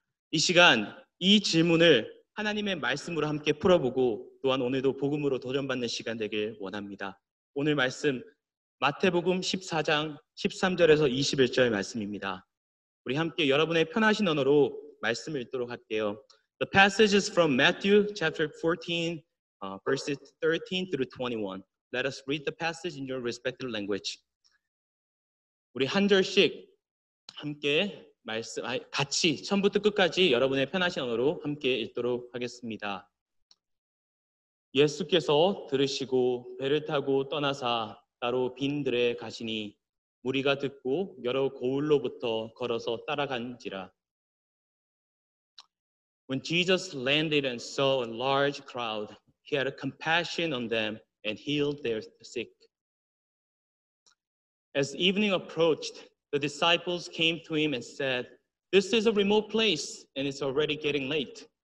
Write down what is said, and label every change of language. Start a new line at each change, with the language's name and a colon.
Korean: 이 시간 이 질문을 하나님의 말씀으로 함께 풀어보고 또한 오늘도 복음으로 도전받는 시간 되길 원합니다. 오늘 말씀 마태복음 14장 13절에서 21절 말씀입니다. 우리 함께 여러분의 편하신 언어로 말씀을 읽도록 할게요.
English: The passage is from Matthew chapter 14 verses 13 through 21. Let us read the passage in your respective language.
Korean: 우리 한 절씩 함께 같이 처음부터 끝까지 여러분의 편하신 언어로 함께 읽도록 하겠습니다. 예수께서 들으시고 배를 타고 떠나사 따로 빈 들에 가시니 무리가 듣고 여러 고을로부터 걸어서 따라간지라.
English: When Jesus landed and saw a large crowd, he had compassion on them and healed their sick. As evening approached, the disciples came to him and said, "This is a remote place and it's already getting late.